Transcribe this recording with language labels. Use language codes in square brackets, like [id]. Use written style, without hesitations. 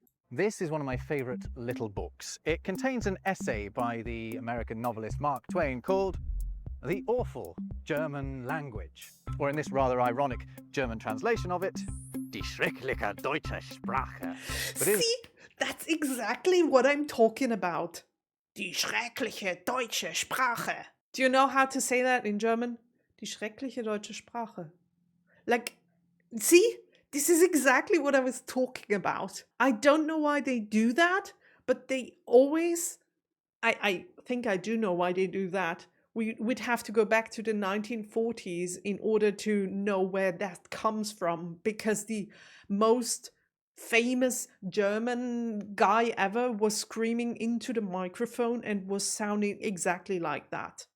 [en] This is one of my favourite little books. It contains an essay by the American novelist Mark Twain called The Awful German Language, or in this rather ironic German translation of it, [de] Die schreckliche deutsche Sprache. [en] See, that's exactly what I'm talking about. [de] Die schreckliche deutsche Sprache. [en] Do you know how to say that in German? [de] Die schreckliche deutsche Sprache. [en] Like, see? This is exactly what I was talking about. I don't know why they do that, but they always... I think I do know why they do that. We'd have to go back to the 1940s in order to know where that comes from, because the most famous German guy ever was screaming into the microphone and was sounding exactly like that.